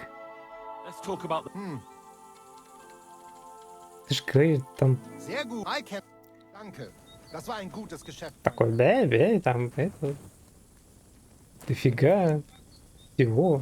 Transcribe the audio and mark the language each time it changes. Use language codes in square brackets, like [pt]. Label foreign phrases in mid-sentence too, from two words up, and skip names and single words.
[en] Let's talk about the... [ru] Ты ж говоришь, там [de] Sehr gut. Danke. Das war ein gutes Geschäft. [ru] такой, там, это... Дофига всего.